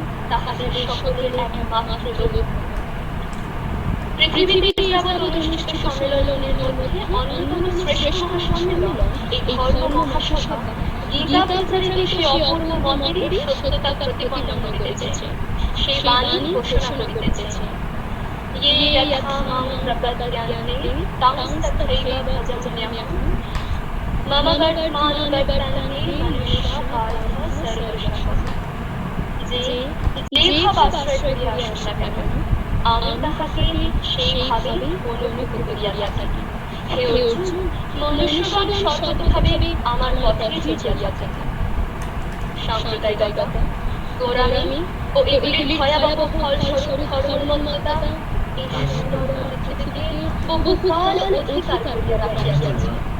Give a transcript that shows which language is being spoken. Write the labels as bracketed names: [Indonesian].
[Bangla] তাহাদের সকলের একমাত্র লক্ষ্য পৃথিবীতে যাবৎ অনুষ্ঠিত সম্মেলনের মধ্যে অন্যতম শ্রেষ্ঠ মহাসম্মেলন এই ধর্ম মহাসভা গীতা প্রচারিত সেই অপূর্ব মতের সত্যতা প্রতিপন্ন করিতেছে, সেই বাণী ঘোষণা করিতেছে। [Sanskrit] ये यथा मां प्रपद्यन्ते तं तथैव भजम्यहम् मम वर्तमानुवर्तन्ते मनुष्या पार्थः सर्वशः। [Bangla] যে ভাব আশ্রয় করিয়া আসুন না কেন, আমি তাহাকে সেইভাবে অনুভূত করিয়া থাকি। হে অর্জুন, মনুষ্যগণ সততভাবে আমার পথে চলিয়া থাকে। সাম্প্রদায়িকতা, গোঁড়ামি ও এগুলির ভয়াবহ ফলস্বরূপ ধর্মোন্মত্ততা এই সুন্দর পৃথিবীকে বহুকাল অধিকার করিয়া রাখিয়াছে।